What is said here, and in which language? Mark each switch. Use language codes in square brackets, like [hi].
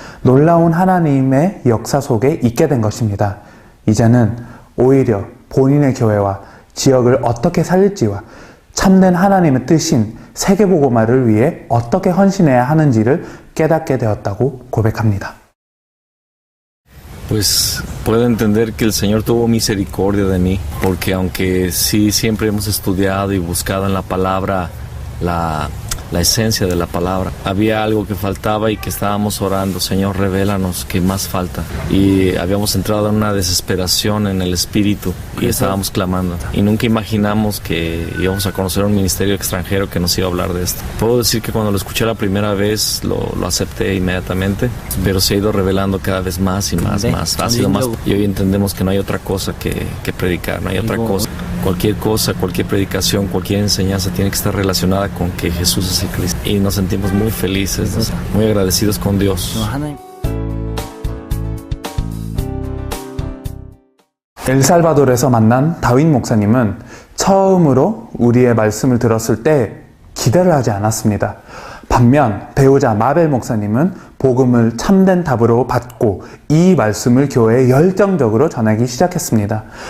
[ko] 놀라운 하나님의 역사 속에 있게 된 것입니다. 이제는 오히려 본인의 교회와 지역을 어떻게 살릴지와 참된 하나님의 뜻인 세계복음화를 위해 어떻게 헌신해야 하는지를 깨닫게 되었다고 고백합니다. [es] Pues puedo entender que el Señor tuvo misericordia de mí, porque aunque sí siempre hemos estudiado y buscado en la palabra la la esencia de la palabra. Había algo que faltaba y que estábamos orando, Señor, revélanos qué más falta. Y habíamos entrado en una desesperación en el espíritu y estábamos clamando. Y nunca imaginamos que íbamos a conocer un ministerio extranjero que nos iba a hablar de esto. Puedo decir que cuando lo escuché la primera vez lo acepté inmediatamente, pero se ha ido revelando cada vez más y más. Ha sido más. Y hoy entendemos que no hay otra cosa que predicar, no hay otra cosa. Cualquier cosa, cualquier predicación, cualquier enseñanza tiene que estar relacionada con que Jesús es el Cristo. Y nos sentimos muy felices, muy agradecidos con Dios. [ko] 엘살바도르에서 만난 다윈 목사님은 처음으로 우리의 말씀을 들었을 때 기대를 하지 않았습니다. 반면 배우자 마벨 목사님은 복음을 참된 답으로 받고 이 말씀을 교회에 열정적으로 전하기 시작했습니다.